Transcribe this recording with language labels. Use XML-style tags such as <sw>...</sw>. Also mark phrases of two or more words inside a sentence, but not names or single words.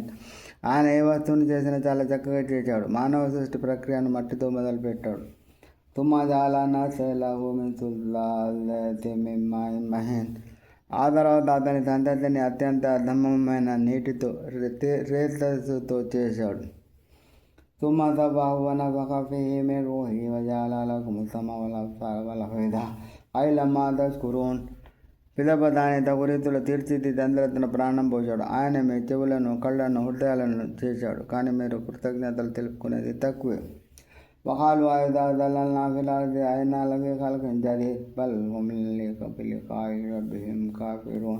<te>ఆయన ఏ వస్తువును చేసినా చాలా చక్కగా చేశాడు. మానవ సృష్టి ప్రక్రియను మట్టితో మొదలుపెట్టాడు.</te> <ar>ثم جعل نسله من سلالة من ماء مهين.</ar> <te>ఆ తర్వాత అతని సంతతిని అత్యంత అధమమైన నీటితో రేతస్సుతో చేశాడు.</te> <ar>ثم ذبحه ونفخ فيه من روحه وجعل لكم السمع والأبصار والأفئدة قليلا ما تشكرون.</ar> <te>పిదప దాని తగు రీతిలో తీర్చిదిద్ది అందులో తన ప్రాణం పోశాడు. ఆయన మీ చెవులను, కళ్ళను, హృదయాలను చేశాడు, కానీ మీరు కృతజ్ఞతలు తెలుపుకునేది తక్కువే.</te> <ar>وقالوا أإذا ضللنا في الأرض أإنا لفي خلق جديد بل هم بلقاء ربهم كافرون.</ar>